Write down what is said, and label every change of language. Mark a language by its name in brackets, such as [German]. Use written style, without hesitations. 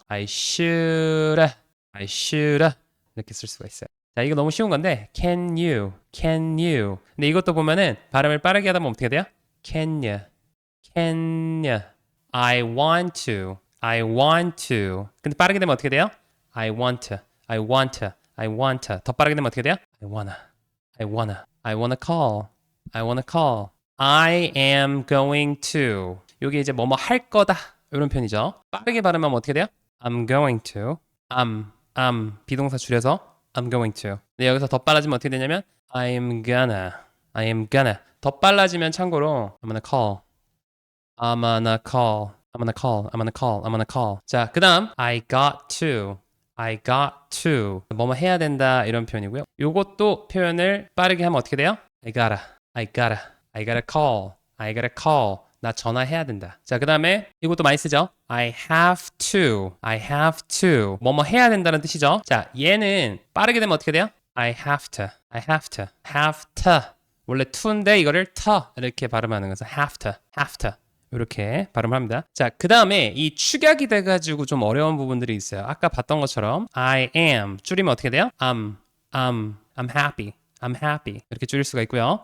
[English] I should have. I should have. [Korean] 이렇게 쓸 수가 있어요. 자, 이거 너무 쉬운 건데 [English] can you, can you. [Korean] 근데 이것도 보면은 발음을 빠르게 하다 보면 어떻게 돼요? [English] can you, can you. I want to, I want to. [Korean] 근데 빠르게 되면 어떻게 돼요? [English] I want to, I want to, I want to. [Korean] 더 빠르게 되면 어떻게 돼요? [English] I wanna, I wanna, I wanna call, I wanna call. I am going to. [Korean] 이게 이제 뭐뭐 할 거다 이런 표현이죠. 빠르게 발음하면 어떻게 돼요? [English] I'm going to. I'm [Korean] 비동사 줄여서 [English] I'm going to. [Korean] 근데 여기서 더 빨라지면 어떻게 되냐면 [English] I'm gonna, I am gonna. [Korean] 더 빨라지면 참고로 [English] I'm gonna call, I'm gonna call, I'm gonna call, I'm gonna call, I'm gonna call. 자, 그 다음 I got to, I got to. [Korean] 뭐뭐 해야 된다 이런 표현이고요. 요것도 표현을 빠르게 하면 어떻게 돼요? [English] I gotta, I gotta, I gotta call, I gotta call. [Korean] 나 전화해야 된다. 자, 그 다음에 이것도 많이 쓰죠. [English] I have to, I have to. [Korean] 뭐뭐 해야 된다는 뜻이죠. 자, 얘는 빠르게 되면 어떻게 돼요? [English] I have to, I have to, have to. [Korean] 원래 to인데 이거를 to 이렇게 발음하는 것은 have to, have to. 이렇게 발음합니다. 자, 그 다음에 이 축약이 돼가지고 좀 어려운 부분들이 있어요. 아까 봤던 것처럼 I am 줄이면 어떻게 돼요? [English] I'm happy. I'm happy. [Korean] 이렇게 줄일 수가 있고요.